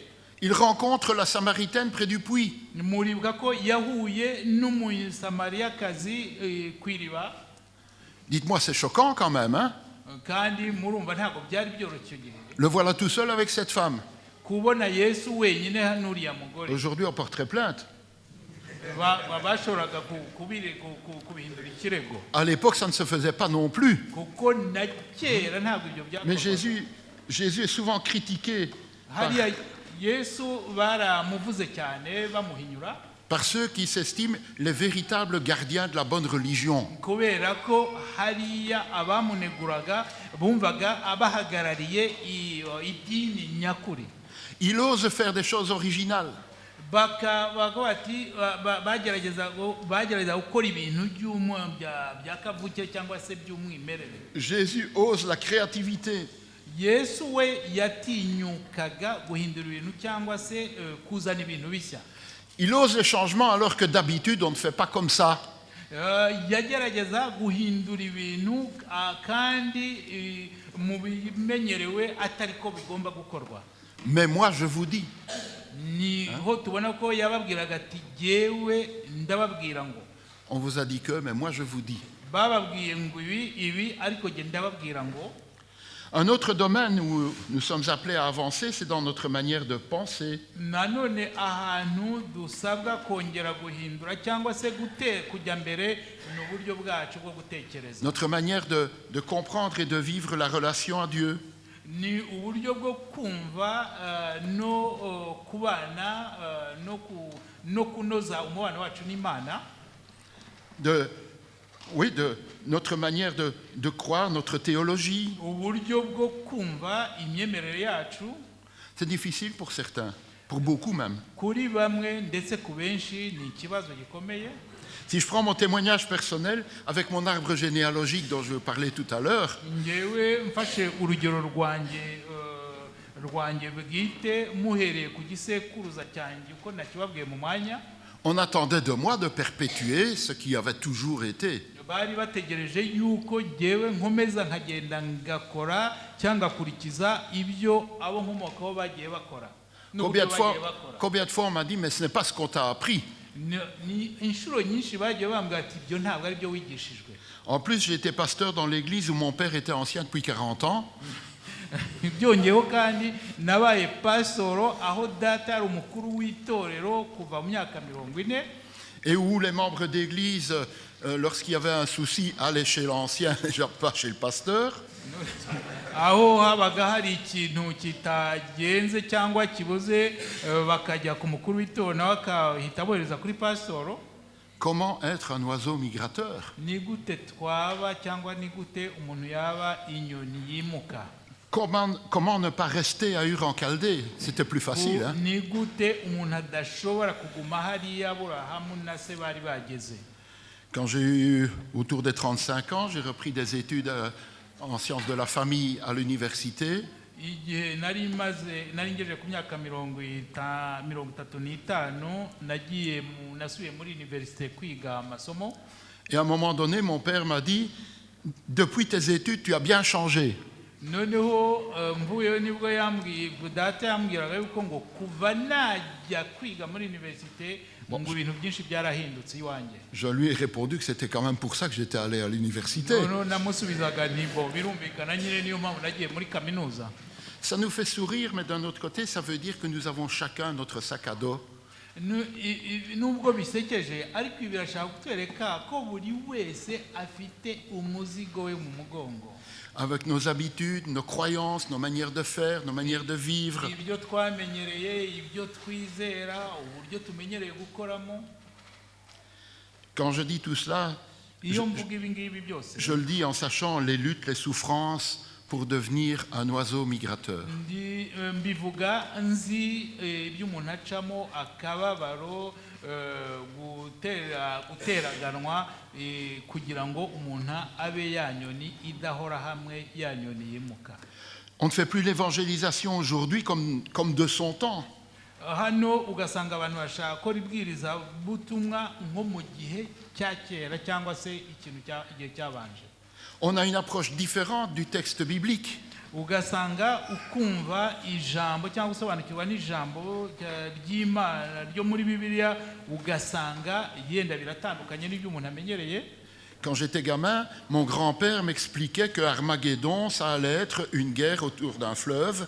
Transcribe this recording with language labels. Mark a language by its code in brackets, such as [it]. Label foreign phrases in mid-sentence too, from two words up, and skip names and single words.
[fr] Il rencontre la Samaritaine près du puits. [rw] Muribuka ko yahuye n'umusamariyakazi ku iriba. [fr] Dites-moi, c'est choquant quand même, hein? [rw] Kandi murumva ntabwo byari byoroshye gihe. [fr] Le voilà tout seul avec cette femme. [rw] Kubona Yesu wenyine hanuriya mugore. [fr] Aujourd'hui, on porterait plainte. [rw] Bashoboraga kubihindura ikirego. [fr] À l'époque, ça ne se faisait pas non plus. [rw] Kuko na kera ntabwo ibyo byakorwaga. [fr] Mais Jésus est souvent critiqué [rw] hariya Yesu baramuvuze cyane bamuhinyura. [fr] par ceux qui s'estiment les véritables gardiens de la bonne religion. [rw] Kubera ko hariya abamuneguraga bumvaga abahagarariye idini nyakuri. [fr] Il ose faire des choses originales. [rw] Bagerageza gukora ibintu bya kavukire cyangwa se by'umwimerere. [fr] Jésus ose la créativité. [rw] Yesu we yatinyukaga guhindura ibintu cyangwa se kuzana ibintu bishya. [fr] Il ose les changements alors que d'habitude on ne fait pas comme ça. [rw] Yagerageza guhindura ibintu kandi mu bimenyerewe atari ko bigomba gukorwa. [fr] Mais moi je vous dis. [rw] Niho tubona ko yababwiraga ati jyewe ndababwira ngo. [fr] On vous a dit que, mais moi je vous dis. [rw] Bababwiye ngo ibi ariko jye ndababwira ngo. [fr] Un autre domaine où nous sommes appelés à avancer, c'est dans notre manière de penser. [rw] Nanone ahantu dusabwa kongera guhindura cyangwa se kujya mbere n'uburyo bwacu bwo gutekereza. [fr] Notre manière de comprendre et de vivre la relation à Dieu. [rw] Ni uburyo bwo kumva no kubana no kunoza umubano wacu n'Imana. [fr] De notre manière de croire, notre théologie. C'est difficile pour certains, pour beaucoup même. Si je prends mon témoignage personnel avec mon arbre généalogique dont je parlais tout à l'heure, [rw] ngewe mfashe urugero rwanjye bwite muhereye ku gisekuruza cyanjye uko nakibabwiye mu mwanya, [fr] on attendait de moi de perpétuer ce qui avait toujours été. [rw] bari bategereje yuko ngewe nkomeza nkagenda ngakora cyangwa ngakurikiza ibyo abo nkomokaho bagiye bakora. [fr] Combien de fois on m'a dit, mais ce n'est pas ce qu'on t'a appris. [rw] Ni inshuro nyinshi bagiye bambwira ati ibyo ntabwo ari byo wigishijwe. [fr] En plus, j'étais pasteur dans l'église où mon père était ancien depuis 40 ans. [rw] byongeyeho kandi nabaye pasoro aho data ari umukuru w'itorero kuva mu myaka 40, [fr] et où les membres d'église, lorsqu'il y avait un souci, allaient chez l'ancien, pas chez le pasteur. [rw] aho habaga hari ikintu kitagenze cyangwa kibuze bakajya ku mukuru w'itorero nawe akahita abohereza kuri pasoro. [fr] Comment être un oiseau migrateur? [rw] Ni gute twaba cyangwa ni gute umuntu yaba inyoni yimuka? [fr] Comment ne pas rester à Ur en Chaldée? C'était plus facile. Hein? [rw] Ni gute umuntu adashobora kuguma hariya Aburahamu na se bari bageze? [fr] Quand j'ai eu autour des 35 ans, j'ai repris des études en sciences de la famille à l'université. [rw] Igihe nari ngejeje ku myaka 35 nasubiye muri université kwiga amasomo. [fr] Et à un moment donné, mon père m'a dit, depuis tes études, tu as bien changé. [rw] Noneho mvuyeyo nibwo data yambwiraga yuko ngo kuva najya kwiga muri université ngo ibintu byinshi byarahindutse iwanjye. [fr] Je lui ai répondu que c'était quand même pour ça que j'étais allé à l'université. [rw] Namusubizaga nibo birumvikana nyine niyo mpamvu nagiye muri kaminuza. [fr] Ça nous fait sourire, mais d'un autre côté, ça veut dire que nous avons chacun notre sac à dos. [rw] Nubwo bisekeje ariko birashaka kutwereka ko buri wese afite umuzigo we mu mugongo. [fr] Avec nos habitudes, nos croyances, nos manières de faire, nos manières de vivre. [rw] Ibyo twamenyereye, ibyo twizera, uburyo tumenyereye gukoramo. [fr] Quand je dis tout cela, je le dis en sachant les luttes, les souffrances pour devenir un oiseau migrateur. [rw] Mbivuga nzi ibyo umuntu acamo akababaro guteraganwa kugira ngo umuntu abe yanyoni idahora hamwe yanyoni yimuka. [fr] On ne fait plus l'évangélisation aujourd'hui comme de son temps. [rw] Hano ugasanga abantu bashaka ko ribwiriza butumwa nko mu gihe cya kera cyangwa se ikintu igihe cyabanje. [fr] On a une approche différente du texte biblique. [rw] Ugasanga ukumva ijambo cyangwa usobanukirwa n'ijambo ry'Imana ryo muri Bibiliya ugasanga yenda biratandukanye n'ibyo umuntu amenyereye. [fr] Quand j'étais gamin, mon grand-père m'expliquait que Armageddon, ça allait être une guerre autour d'un fleuve.